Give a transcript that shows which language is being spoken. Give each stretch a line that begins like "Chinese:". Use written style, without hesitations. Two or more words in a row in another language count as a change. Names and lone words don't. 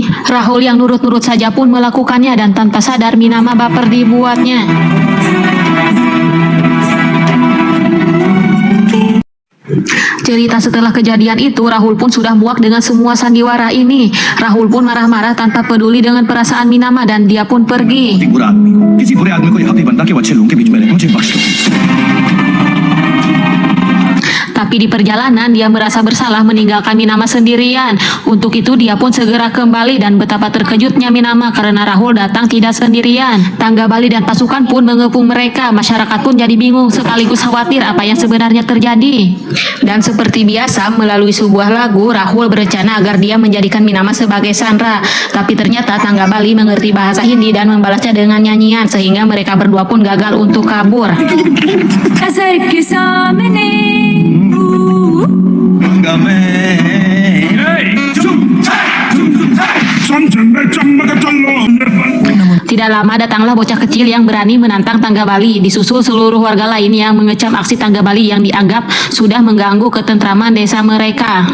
Indonesian: Rahul yang nurut-nurut saja pun melakukannya, dan tanpa sadar Minama baper dibuatnya. Cerita setelah kejadian itu, Rahul pun sudah muak dengan semua sandiwara ini. Rahul pun marah-marah tanpa peduli dengan perasaan Minama dan dia pun pergi.
Hindi: बुरा आदमी को किसी बुरे आदमी को यह हक नहीं बनता कि वो अच्छे लोगों के बीच में रहे। मुझे बख्श दो।
Indonesian: Tapi di perjalanan dia merasa bersalah meninggalkan Minama sendirian. Untuk itu dia pun segera kembali, dan betapa terkejutnya Minama karena Rahul datang tidak sendirian. Tangga Bali dan pasukan pun mengepung mereka. Masyarakat pun jadi bingung sekaligus khawatir apa yang sebenarnya terjadi. Dan seperti biasa melalui sebuah lagu, Rahul berencana agar dia menjadikan Minama sebagai Sandra. Tapi ternyata Tangga Bali mengerti bahasa Hindi dan membalasnya dengan nyanyian, sehingga mereka berdua pun gagal untuk kabur.
Hindi: नजर के सामने
Indonesian: Tidak lama datanglah bocah kecil yang berani menantang Tangga Bali, disusul seluruh warga lain yang mengecam aksi Tangga Bali yang dianggap sudah mengganggu ketentraman desa mereka.